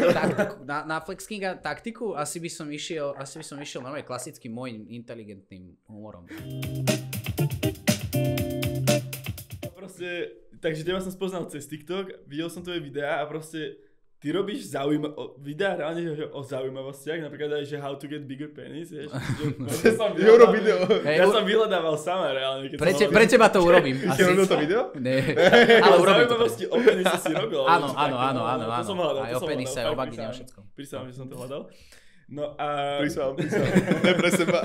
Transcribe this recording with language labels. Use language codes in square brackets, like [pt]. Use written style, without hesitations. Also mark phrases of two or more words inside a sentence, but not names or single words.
[sk] Na Flexkinga taktiku asi by som išiel normálne klasickým môjim inteligentným humorom. Proste, takže teba som spoznal cez TikTok, videl som tvoje videá a proste ty robíš videá reálne o zaujímavostiach, napríklad aj, že [en] how to get bigger penis, [sk] vieš. Ja som vyhľadával sama reálne. Pre teba to urobím. Si robil to video? Nie. Ale urobím to. Zaujímavosti o penise si robil. Áno. To som hľadal. Aj o penise, o vagíne, o všetkom. Prísam, že som to hľadal. No a... Prísam. Ne pre seba.